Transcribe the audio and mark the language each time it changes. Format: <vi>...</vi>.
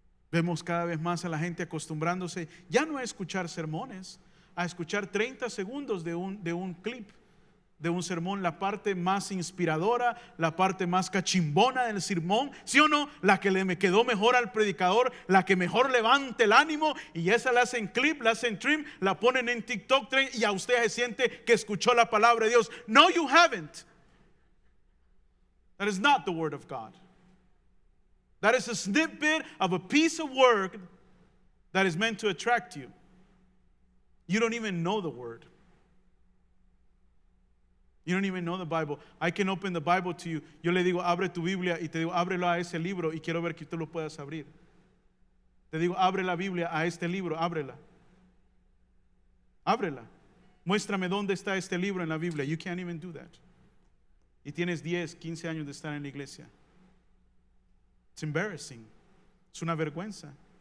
<es>Vemos cada vez más a la gente acostumbrándose ya no a escuchar sermones, a escuchar 30 segundos de un clip, de un sermón, la parte más inspiradora, la parte más cachimbona del sermón, ¿sí o no? La que me quedó mejor al predicador, la que mejor levante el ánimo, y esa la hacen clip, la hacen trim, la ponen en TikTok y a usted se siente que escuchó la palabra de Dios.</es> <en>No, you haven't. That is not the word of God. That is a snippet of a piece of work that is meant to attract you. You don't even know the word. You don't even know the Bible. I can open the Bible to you.</en> <es>Yo le digo, abre tu Biblia, y te digo, ábrelo a ese libro, y quiero ver que tú lo puedas abrir. Te digo, abre la Biblia a este libro, ábrela. Ábrela. Muéstrame dónde está este libro en la Biblia.</es> <en>You can't even do that.</en> <es>Y tienes 10, 15 años de estar en la iglesia.</es> <en>It's embarrassing.</en> <es>Es una vergüenza.</es>